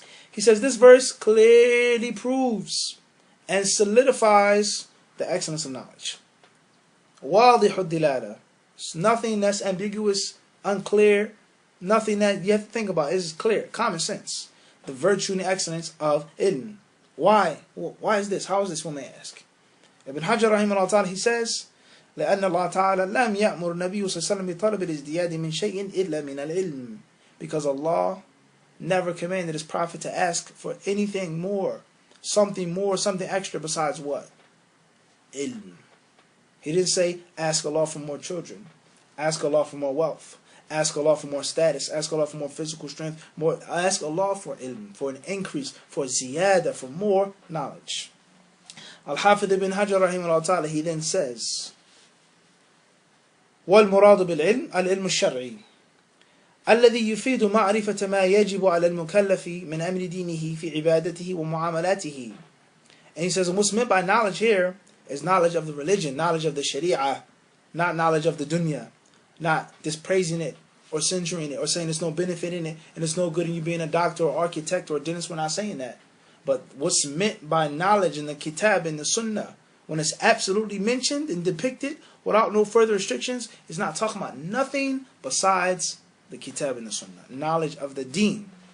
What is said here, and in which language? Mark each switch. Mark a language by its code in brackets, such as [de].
[en] He says this verse clearly proves and solidifies the excellence of knowledge. [ar] واضح الدلالة. [en] It's nothing that's ambiguous, unclear, nothing that you have to think about. It's clear, common sense. The virtue and the excellence of ilm. Why? Why is this? How is this, one may ask? Ibn Hajar rahimahullah ta'ala, he says, [ar] لأن الله تعالى لم يأمر النبي صلى الله عليه وسلم بطلب الازدياد من شيء إلا من العلم. [en] Because Allah never commanded His Prophet to ask for anything more, something extra besides what? Ilm. He didn't say, ask Allah for more children, ask Allah for more wealth, ask Allah for more status, ask Allah for more physical strength, ask Allah for ilm, for an increase, for ziyada, for more knowledge. Al-Hafidh ibn Hajar rahimahullah ta'ala, he then says, [ar] وَالْمُرَادُ بِالْعِلْمِ الْعِلْمُ الشَّرْعِي الذي يفيد معرفة ما يجب على المكلف من أمر دينه في عبادته ومعاملاته. [en] And he says, what's meant by knowledge here is knowledge of the religion, knowledge of the sharia, not knowledge of the dunya, not just praising it or censuring it or saying there's no benefit in it and it's no good in you being a doctor or architect or a dentist. We're not saying that. But what's meant by knowledge in the kitab and the sunnah, when it's absolutely mentioned and depicted without no further restrictions, is not talking about nothing besides the kitab and the sunnah, knowledge of the deen.